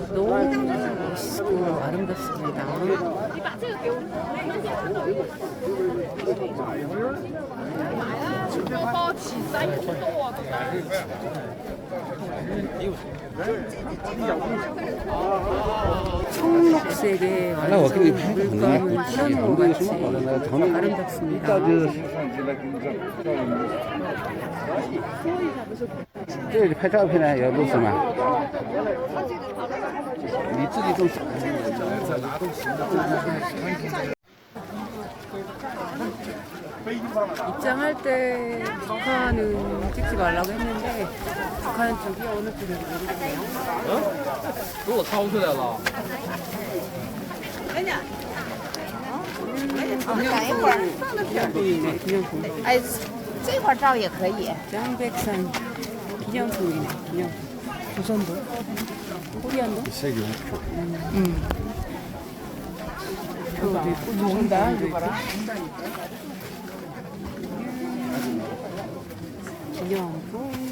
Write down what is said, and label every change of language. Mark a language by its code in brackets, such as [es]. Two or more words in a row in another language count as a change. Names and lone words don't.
[ko] 너무 멋있고 아름답습니다. 청록색의 물감을 띄우는 것 같이 아름답습니다. [zh] 这里拍照片呢有录什么？你自己动手。 [ko] 입장할 때 북한은 찍지 말라고 했는데 북한 쪽이 어느 쪽인지 모르겠네요. [zh] 给我掏出来了。 [ko] 기념품이네, 기념품. [zh] 哎，这块照也可以。 [ko] 짱백산 기념품이네, 기념품. 조선도? 코리안도? 표도 있고, 조선도 있고. 기념품.